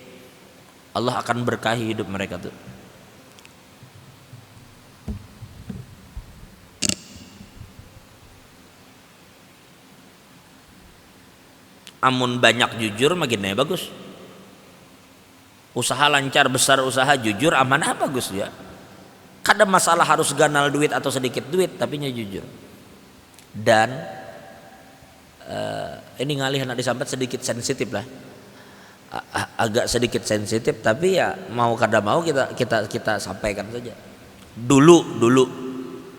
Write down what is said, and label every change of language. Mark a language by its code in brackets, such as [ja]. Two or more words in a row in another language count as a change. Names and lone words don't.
[bjn] Allah akan berkahi hidup mereka tuh. Amun banyak jujur makin bagus. Usaha lancar besar usaha jujur amanah bagus ya. Kada masalah harus ganal duit atau sedikit duit tapi nya jujur. Dan ini ngalih nak disambat sedikit sensitif lah. Agak sedikit sensitif tapi ya mau kada mau kita sampaikan saja.